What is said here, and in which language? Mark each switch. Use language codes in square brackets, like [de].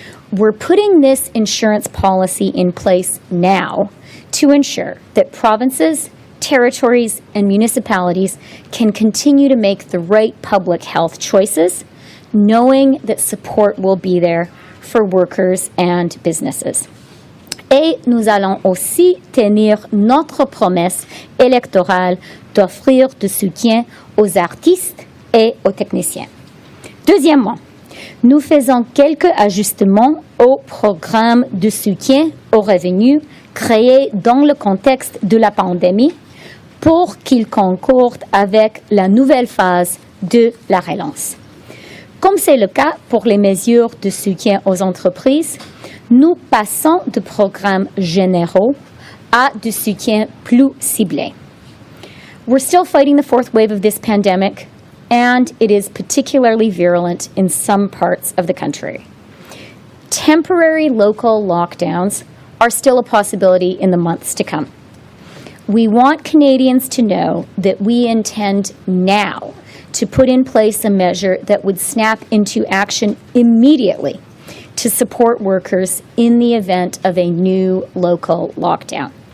[en] We're putting this insurance policy in place now to ensure that provinces, territories, and municipalities can continue to make the right public health choices, knowing that support will be there for workers and businesses. [fr] Et nous allons aussi tenir notre promesse électorale d'offrir du soutien aux artistes et aux techniciens. Deuxièmement, nous faisons quelques ajustements au programme de soutien aux revenus créé dans le contexte de la pandémie pour qu'il concorde avec la nouvelle phase de la relance. Comme c'est le cas pour les mesures de soutien aux entreprises, nous passons de programmes généraux à du soutien plus ciblé. [en] We're still fighting the fourth wave of this pandemic, and it is particularly virulent in some parts of the country. Temporary local lockdowns are still a possibility in the months to come. We want Canadians to know that we intend now to put in place a measure that would snap into action immediately to support workers in the event of a new local lockdown.